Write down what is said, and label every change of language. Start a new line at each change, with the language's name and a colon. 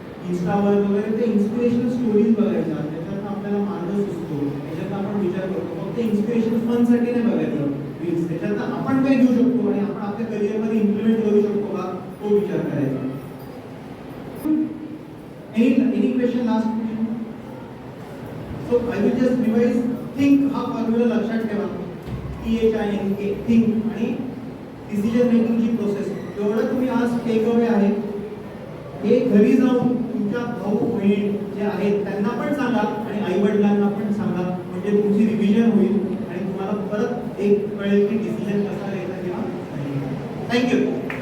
Marathi: इंस्टावर वगैरे ते inspirational stories बघायच्या, त्याच्यात आपल्याला मार्ग सुचतो, त्याच्यात आपण विचार करतो. फक्त इन्स्पिरेशन फन साठी नाही बघायचं रील्स, त्याच्यात आपण काय घेऊ शकतो आणि आपण आपल्या करिअरमध्ये इम्प्लिमेंट करू शकतो का तो विचार करायचा.
English: Any question, last question? So I will just revise.
Marathi: Think हा फॉर्म्युला लक्षात ठेवा. THINK, थिंक आणि डिसिजन मेकिंगची प्रोसेस. एवढं तुम्ही आज टेक अवे आहे. हे घरी जाऊन तुमच्या भाऊ बहीण जे आहेत त्यांना पण सांगा आणि आई वडिलांना पण सांगा, म्हणजे तुमची रिव्हिजन होईल आणि तुम्हाला परत एक कळेल की डिसिजन कसा घ्यायचा किंवा. थँक्यू.